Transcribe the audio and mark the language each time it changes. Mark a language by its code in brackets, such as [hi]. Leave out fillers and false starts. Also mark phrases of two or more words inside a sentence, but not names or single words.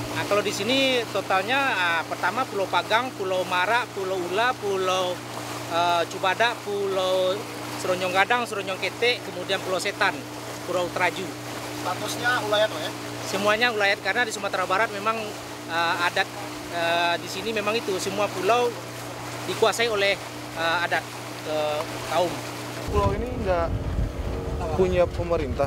[id] Kalau di sini totalnya pertama Pulau Pagang, Pulau Mara, Pulau Ula, Pulau Cubada, Pulau Seronyong Gadang, Seronyong Kete, kemudian Pulau Setan, Pulau Traju. Statusnya ulayat Pak ya? Semuanya ulayat karena di Sumatera Barat memang adat di sini memang itu semua pulau dikuasai oleh adat kaum. Pulau ini nggak punya pemerintah.